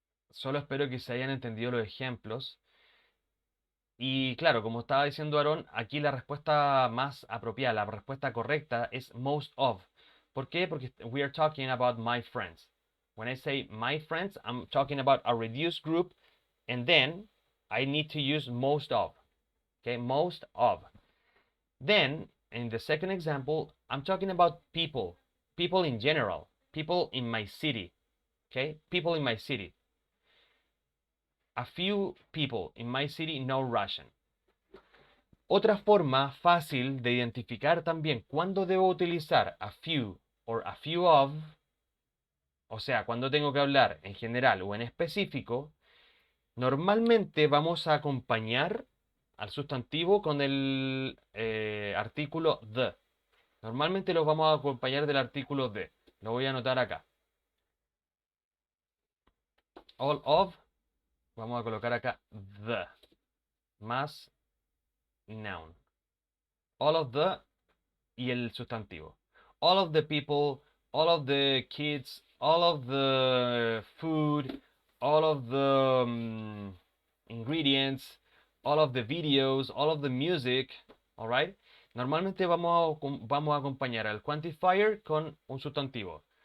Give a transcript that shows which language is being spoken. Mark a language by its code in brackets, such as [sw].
[es] Solo espero que se hayan entendido los ejemplos. Y claro, como estaba diciendo Aaron, aquí la respuesta más apropiada, la respuesta correcta es most of. ¿Por qué? [en] Porque we are talking about my friends. When I say my friends, I'm talking about a reduced group, and then I need to use most of. Okay, most of. Then, in the second example, I'm talking about people. People in general. People in my city. Okay, people in my city. A few people in my city know Russian. [es] Otra forma fácil de identificar también cuándo debo utilizar a few or a few of, o sea, cuando tengo que hablar en general o en específico, normalmente vamos a acompañar al sustantivo con el artículo the. Normalmente los vamos a acompañar del artículo the. Lo voy a anotar acá. All of, vamos a colocar acá the, más noun. All of the y el sustantivo. [en] All of the people, all of the kids, all of the food, all of the ingredients, all of the videos, all of the music, all right? [es] Normalmente vamos a acompañar al quantifier con un sustantivo.